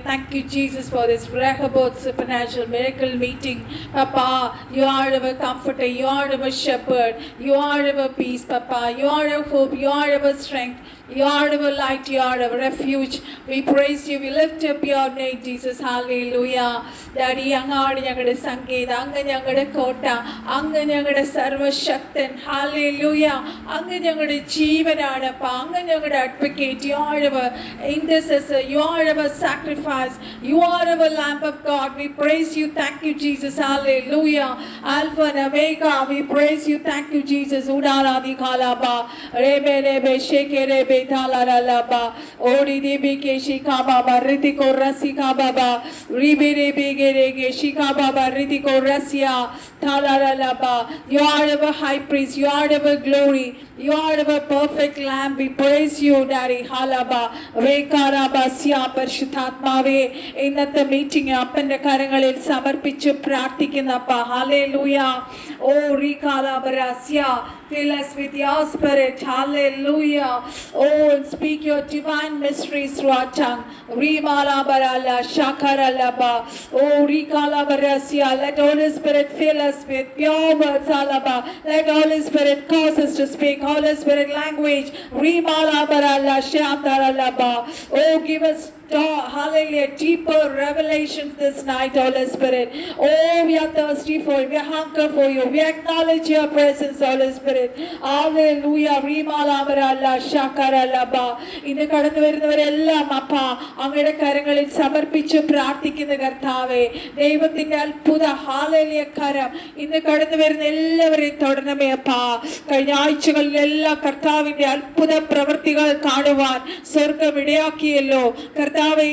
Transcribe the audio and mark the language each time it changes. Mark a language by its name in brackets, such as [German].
[English] Thank you, Jesus, for this Rehoboth supernatural miracle meeting. Papa, you are our comforter. You are our shepherd. You are our peace, Papa. You are our hope. You are our strength. You are our light. You are our refuge. We praise you. We lift up your name, Jesus. Hallelujah. [Malayalam] Daddy, അങ്ങാണ് ഞങ്ങളുടെ സംഗീതം, അങ്ങ് ഞങ്ങളുടെ കോട്ട, അങ്ങ് ഞങ്ങളുടെ സർവശക്തൻ. Hallelujah. അങ്ങ് ഞങ്ങളുടെ ജീവനാണ്, അങ്ങ് ഞങ്ങളുടെ advocate. [English] You are our intercessor. You are our sacrifice. You are our Lamb of God. We praise you. Thank you, Jesus. Hallelujah. Alpha and Omega. We praise you. Thank you, Jesus. Udara di khalaba, rebe rebe sheke rebe thala laba, ori rebe ke shika baba, riti ko rasi ka baba, rebe rebe gerege shika baba, riti ko rasia thala laba. You are our high priest. You are our glory. You are our perfect Lamb. We praise you, Daddy. Halaba, rekaraba siya [Malayalam] പരിശുദ്ധാത്മാവേ, ഇന്നത്തെ meeting അപ്പന്റെ കരങ്ങളിൽ സമർപ്പിച്ച് പ്രാർത്ഥിക്കുന്നപ്പ. [English] Hallelujah. Oh, Rikalabarasya, fill us with your spirit. Hallelujah. Oh, and speak your divine mysteries through our tongue. Rimalabarala, Shakaralaba. Oh, Rikalabarasya, let Holy Spirit fill us with pure words. Alaba. Let Holy Spirit cause us to speak Holy Spirit language. Rimalabarala, Shakaralaba. Oh, give us hallelujah, deeper revelations this night, Holy Spirit. Oh, we are thirsty for you. We hunger for you. We acknowledge your presence, Holy Spirit. Hallelujah. Rimalabarala shakaralaba. [Malayalam] ഇന്ന് കടന്നു വരുന്നവരെല്ലാം അപ്പ അങ്ങയുടെ കരങ്ങളിൽ സമർപ്പിച്ച് പ്രാർത്ഥിക്കുന്ന കർത്താവേ, ദൈവത്തിന്റെ അത്ഭുത ഹാലേലിയ കരം ഇന്ന് കടന്നു വരുന്ന എല്ലാവരെയും തൊടണമേ അപ്പ. കഴിഞ്ഞ ആഴ്ചകളിലെല്ലാം കർത്താവിന്റെ അത്ഭുത പ്രവൃത്തികൾ കാണുവാൻ സ്വർഗം ഇടയാക്കിയല്ലോ കർത്താവേ.